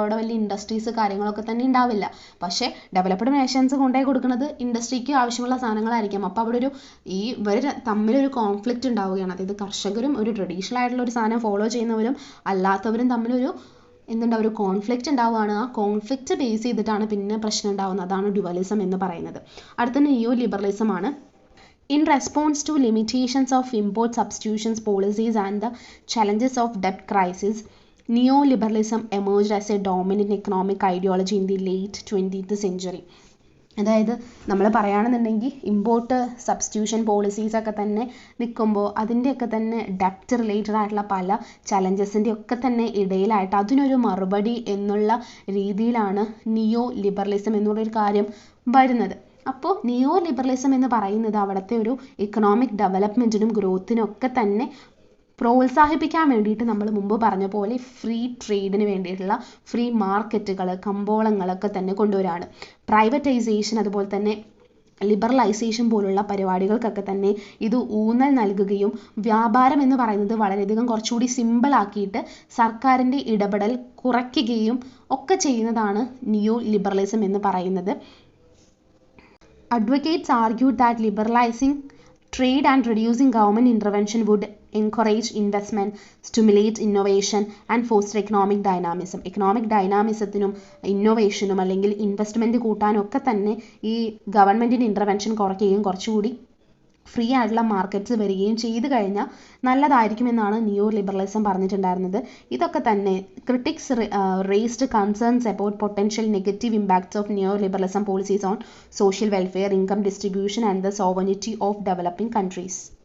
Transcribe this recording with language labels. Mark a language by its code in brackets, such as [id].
[ml] അവിടെ വലിയ ഇൻഡസ്ട്രീസ് കാര്യങ്ങളൊക്കെ തന്നെ ഉണ്ടാവില്ല. പക്ഷേ ഡെവലപ്ഡ് നേഷൻസ് കൊണ്ടുപോയി കൊടുക്കുന്നത് ഇൻഡസ്ട്രിക്ക് ആവശ്യമുള്ള സാധനങ്ങളായിരിക്കും. അപ്പോൾ അവിടെ ഇവർ തമ്മിലൊരു കോൺഫ്ലിക്റ്റ് ഉണ്ടാവുകയാണ്. അതായത് കർഷകരും ഒരു ട്രഡീഷണൽ ആയിട്ടുള്ള ഒരു സാധനം ഫോളോ ചെയ്യുന്നവരും അല്ലാത്തവരും തമ്മിലൊരു ഒരു കോൺഫ്ലിക്റ്റ് ഉണ്ടാവുകയാണ്. ആ കോൺഫ്ലിക്റ്റ് ബേസ് ചെയ്തിട്ടാണ് പിന്നെ പ്രശ്നം ഉണ്ടാവുന്നത്. അതാണ് ഡ്യുവലിസം എന്ന് പറയുന്നത്. അടുത്ത നിയോ ലിബറലിസം ആണ്. [en] In response to limitations of import substitutions policies and the challenges of debt crisis, neoliberalism emerged as a dominant economic ideology in the late 20th century. [ml] അതായത് നമ്മൾ പറയുകയാണെന്നുണ്ടെങ്കിൽ ഇമ്പോർട്ട് സബ്സ്റ്റിറ്റ്യൂഷൻ പോളിസീസൊക്കെ തന്നെ നിൽക്കുമ്പോൾ അതിൻ്റെയൊക്കെ തന്നെ ഡെപ്റ്റ് റിലേറ്റഡ് ആയിട്ടുള്ള പല ചലഞ്ചസിൻ്റെ ഒക്കെ തന്നെ ഇടയിലായിട്ട് അതിനൊരു മറുപടി എന്നുള്ള രീതിയിലാണ് നിയോ ലിബറലിസം എന്നുള്ളൊരു കാര്യം വരുന്നത്. അപ്പോൾ നിയോ ലിബറലിസം എന്ന് പറയുന്നത് അവിടുത്തെ ഒരു ഇക്കണോമിക് ഡെവലപ്മെൻറ്റിനും ഗ്രോത്തിനും ഒക്കെ തന്നെ പ്രോത്സാഹിപ്പിക്കാൻ വേണ്ടിയിട്ട് നമ്മൾ മുമ്പ് പറഞ്ഞ പോലെ ഫ്രീ ട്രേഡിന് വേണ്ടിയിട്ടുള്ള ഫ്രീ മാർക്കറ്റുകൾ, കമ്പോളങ്ങളൊക്കെ തന്നെ കൊണ്ടുവരാണ്. പ്രൈവറ്റൈസേഷൻ അതുപോലെ തന്നെ ലിബറലൈസേഷൻ പോലുള്ള പരിപാടികൾക്കൊക്കെ തന്നെ ഇത് ഊന്നൽ നൽകുകയും വ്യാപാരം എന്ന് പറയുന്നത് വളരെയധികം കുറച്ചുകൂടി സിമ്പിളാക്കിയിട്ട് സർക്കാരിൻ്റെ ഇടപെടൽ കുറയ്ക്കുകയും ഒക്കെ ചെയ്യുന്നതാണ് നിയോ ലിബറലിസം എന്ന് പറയുന്നത്. [en] Advocates argued that liberalizing trade and reducing government intervention would encourage investment, stimulate innovation and foster economic dynamism. [ml] Economic ഡൈനാമിസത്തിനും ഇന്നോവേഷനും അല്ലെങ്കിൽ ഇൻവെസ്റ്റ്മെൻറ്റ് കൂട്ടാനും ഒക്കെ തന്നെ ഈ ഗവൺമെൻറ്റിൻ്റെ ഇൻ്റർവെൻഷൻ കുറയ്ക്കുകയും കുറച്ചുകൂടി ഫ്രീ ആയിട്ടുള്ള മാർക്കറ്റ്സ് വരികയും ചെയ്തു കഴിഞ്ഞാൽ നല്ലതായിരിക്കുമെന്നാണ് നിയോ ലിബറലിസം പറഞ്ഞിട്ടുണ്ടായിരുന്നത്. ഇതൊക്കെ തന്നെ [en] Critics raised concerns about potential negative impacts of neoliberalism policies on social welfare, income distribution and the sovereignty of developing countries.